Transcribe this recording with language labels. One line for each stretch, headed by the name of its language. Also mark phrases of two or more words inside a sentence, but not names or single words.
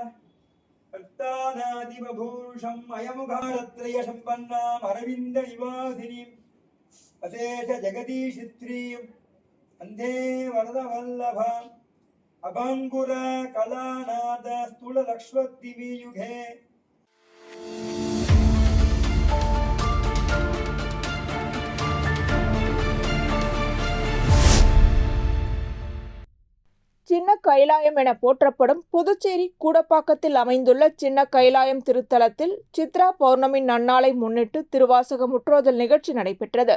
Sanskrit: भक्तानादिवभूषम् अयमुखारत्रयसम्पन्नाम् अरविन्दनिवासिनीम् अशेष जगदीशित्रीम् वन्दे वरदवल्लभाम् अभङ्गुर कलानाद स्थूललक्ष्मद्दिवियुगे
Tamil: சின்ன கைலாயம் என போற்றப்படும் புதுச்சேரி கூடப்பாக்கத்தில் அமைந்துள்ள சின்ன கைலாயம் திருத்தலத்தில் சித்ரா பௌர்ணமி நன்னாளை முன்னிட்டு திருவாசக முற்றோதல் நிகழ்ச்சி நடைபெற்றது.